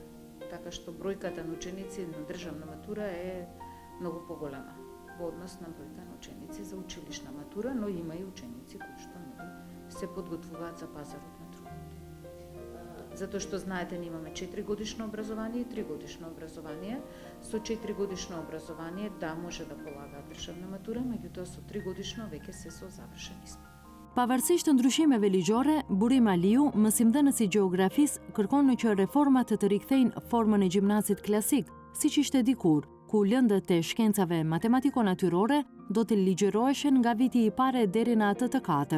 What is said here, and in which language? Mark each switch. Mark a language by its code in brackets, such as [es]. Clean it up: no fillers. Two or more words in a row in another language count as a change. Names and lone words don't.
[mk] Така што бројката на ученици на државна матура е многу поголема во однос на бројта на ученици за училишна матура, но има и ученици кои што се подготвуваат за пазарот на трудот. Затоа што знаете, ние имаме 4 годишно образование и 3 годишно образование. Со 4 годишно образование да може да полагаат државна матура, меѓутоа со 3 годишно веќе се со завршен испит. [sq] Pavarësisht të ndryshimeve ligjore, Burim Aliu, mësimdhënës i gjeografisë, kërkon që reformat të rikthejnë formën e gjimnazit klasik, siç ishte dikur, ku lëndët e shkencave matematiko-natyrore do të ligjëroheshin nga viti i parë deri në atë të katërt.